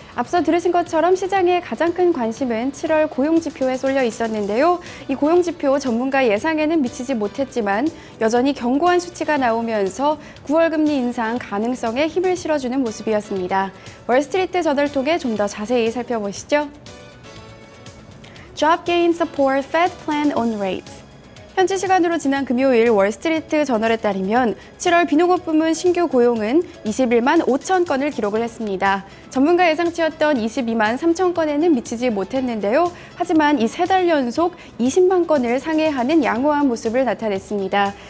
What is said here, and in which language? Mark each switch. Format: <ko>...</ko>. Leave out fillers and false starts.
<ko>앞서 들으신 것처럼 시장의 가장 큰 관심은 7월 고용지표에 쏠려 있었는데요. 이 고용지표 전문가 예상에는 미치지 못했지만 여전히 견고한 수치가 나오면서 9월 금리 인상 가능성에 힘을 실어주는 모습이었습니다. 월스트리트 저널 통해 좀 더 자세히 살펴보시죠.</ko> <en>Job gain support Fed plan on rates.</en> <ko>현지 시간으로 지난 금요일 월스트리트 저널에 따르면 7월 비농업 부문 신규 고용은 21만 5천 건을 기록을 했습니다. 전문가 예상치였던 22만 3천 건에는 미치지 못했는데요. 하지만 이 세 달 연속 20만 건을 상회하는 양호한 모습을 나타냈습니다.</ko>